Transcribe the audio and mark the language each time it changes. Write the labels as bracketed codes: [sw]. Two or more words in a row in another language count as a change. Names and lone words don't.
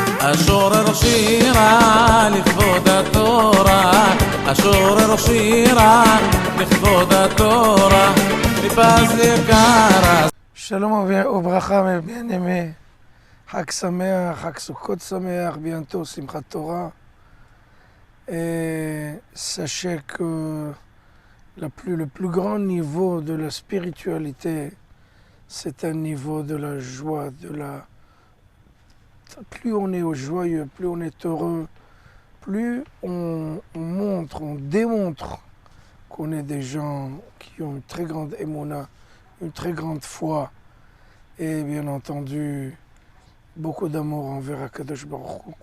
[he] أشورر שירה לכבוד התורה, أشורר שירה לכבוד התורה, ליפז יקרה. שלום וברכה, [fr] mes bien-aimés. [he] חג שמח, חג סוכות שמח, [fr] bientôt Simchat Torah. Et sachez que le plus grand niveau de la spiritualité, c'est un niveau de la joie, plus on est joyeux, plus on est heureux, plus on démontre qu'on est des gens qui ont une très grande émouna, une très grande foi et bien entendu beaucoup d'amour envers [he] הקדוש ברוך הוא.